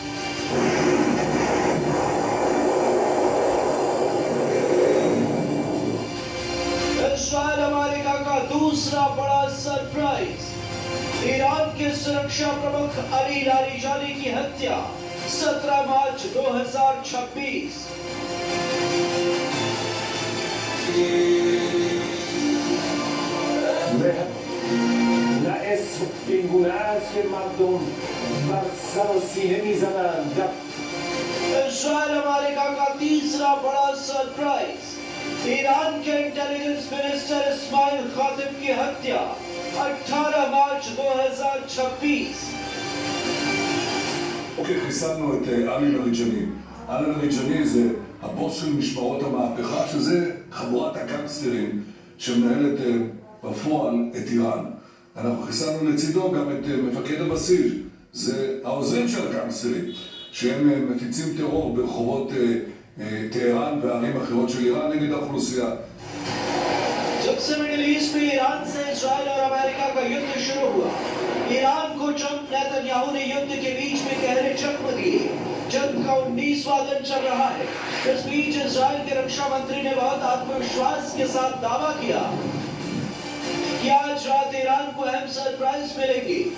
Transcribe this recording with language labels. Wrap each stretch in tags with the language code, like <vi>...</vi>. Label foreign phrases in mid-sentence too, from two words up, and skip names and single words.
<hi>इस्राएल अमेरिका का दूसरा बड़ा सरप्राइज। ईरान के सुरक्षा प्रमुख अली लारिजानी की हत्या 17 मार्च 2026। לעשר פינגולאז של מרדום כבר सीने मिज़ाना इस्राएल अमेरिका का तीसरा बड़ा सरप्राइज। ईरान के</hi> <en>intelligence minister</en> <hi>इस्माइल खातिब की हत्या 18 मार्च 2026।</hi> <he>אוקיי, חיסלנו את עלי לאריג'אני. עלי לאריג'אני זה הבוס של משמרות המהפכה, שזה חבורת הגנגסטרים שמנהלת בפועל את איראן. אנחנו חיסלנו לצידו גם את מפקד הבסיס, זה העוזרים של הגנגסטרים, שהם מפיצים טרור ברחובות טהרן וערים אחרות של איראן נגד האוכלוסייה.</he> <hi>जब से मिडिल ईस्ट में ईरान से इस्राएल और अमेरिका का युद्ध शुरू हुआ, ईरान को ट्रंप नेतन्याहू ने युद्ध के बीच में गहरे जख्म दिए। जंग का 19वां दिन चल रहा है। इस बीच इस्राएल के रक्षा मंत्री ने बहुत आत्मविश्वास के साथ दावा किया कि आज रात ईरान को अहम सरप्राइज मिलेगी।</hi>